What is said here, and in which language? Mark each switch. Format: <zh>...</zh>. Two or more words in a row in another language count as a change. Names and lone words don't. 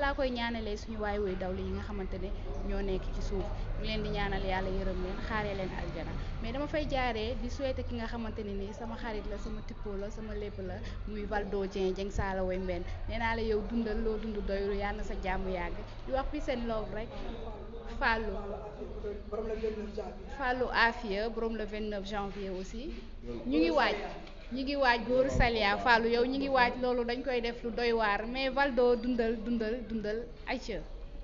<wo>laa koy ñaanalee suñu waay woy dawli yi nga xamante ne ñoo nekk ci suuf ñu leen di ñaanal yàlla yërëm leen xaaree leen aljana mais dama fay jaaree di souhaiter ki nga xamante ne nii sama xarit la sama tippo la sama lépp la muy Valdo Dieng Saala way mbenn nee naa la yow dundal loo dund doylu yàlla na sa jàmm yàgg di wax</wo> <en>peace and love</en> <wo>rek Fallou Afia borom</wo> <fr>le 29 janvier aussi</fr> <wo>ñu ngi waaj góoru Salia Fallou yow ñu ngi waaj loolu dañ koy def lu doy waar mais Valdo dundal Aïcha</wo>